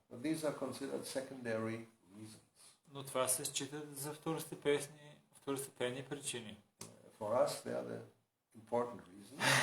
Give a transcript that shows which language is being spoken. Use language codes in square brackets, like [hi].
[en] These are considered secondary reasons. [bg] Но това се считат за второстепенни причини. [en] For us, they are the important reasons.